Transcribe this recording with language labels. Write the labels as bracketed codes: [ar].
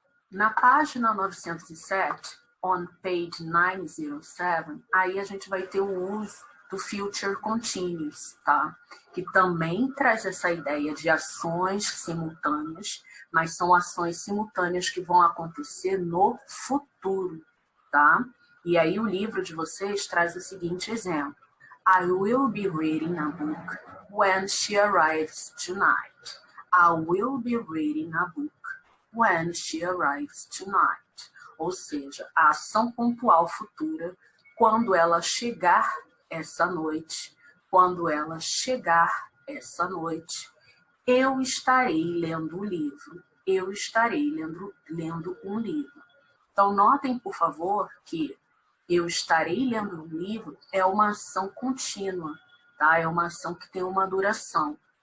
[pt] Na página 907, [en] on page 907, [pt] aí a gente vai ter o uso do future continuous, tá? Que também traz essa ideia de ações simultâneas, mas são ações simultâneas que vão acontecer no futuro, tá? E aí o livro de vocês traz o seguinte exemplo. [en] I will be reading a book when she arrives tonight. I will be reading a book when she arrives tonight. [pt] Ou seja, a ação pontual futura quando ela chegar essa noite. Quando ela chegar essa noite, eu estarei lendo um livro. Eu estarei lendo um livro. Então, notem, por favor, que eu estarei lendo um livro é uma ação contínua, tá? É uma ação que tem uma duração.